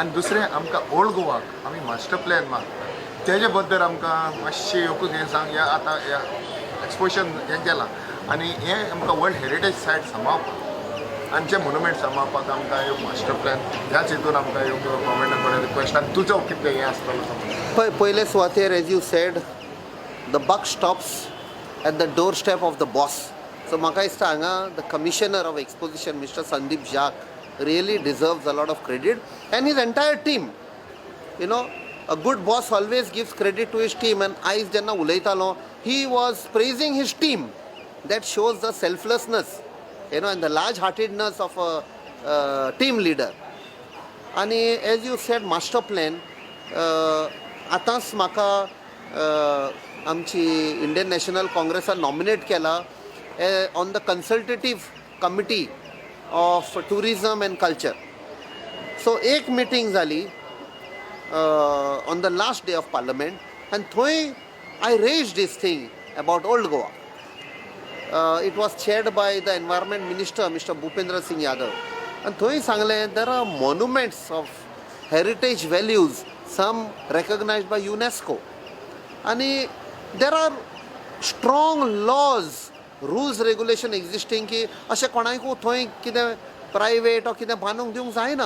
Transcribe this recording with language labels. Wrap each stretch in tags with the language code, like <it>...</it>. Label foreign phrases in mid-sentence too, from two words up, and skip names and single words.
<kok>आनी दुसरें आमकां ओल्ड गोवाक आमी</kok> <en>master plan</en> <kok>मागता तेजे बद्दल आमकां मातशें येवकूच हें सांग ह्या आतां ह्या एक्सपोजिशन हें केलां आनी हें आमकां</kok> <en>world heritage site</en> <kok>सांबाळपाक आमचे मोन्युमेंट सांबाळपाक आमकां एक</kok> <en>master plan</en> <kok>ह्याच हितून आमकां एक गव्हर्मेंटा कडेन रिक्वेस्ट आनी तुजो कितें हें आसतलो पयले सुवातेर</kok> <en>as you said the buck stops at the door step of the boss. सो</en> <kok>म्हाका दिसता हांगा</kok> <en>the Commissioner of Exposition Mister Sandeep Jacques really deserves a lot of credit and his entire team. You know a good boss always gives credit to his team and</en> <kok>आयज जेन्ना उलयतालो</kok> <en>he was praising his team. That shows the selflessness you know and the large heartedness of a team leader. आणि as you said master plan</en> <kok>आतांच म्हाका आमची</kok> <en>इंडियन नॅशनल काँग्रेसान</en> <kok>नॉमिनेट केला</kok> <en>on the Consultative Committee of Tourism and Culture.</en> <kok>सो एक मिटींग जाली</kok> <en>on the last day of Parliament</en> <kok>आनी थंय</kok> <en>I raise this thing about Old Goa. It was chaired by the environment minister Mr. Bhupendra Singh Yadav and</en> <kok>thoi sangle</kok> <en>there are monuments of heritage values, some recognized by UNESCO, and there are strong laws, rules, regulation existing</en> <kok>ki ashe konaku thoi kide private or kide banung diung जायना.</kok>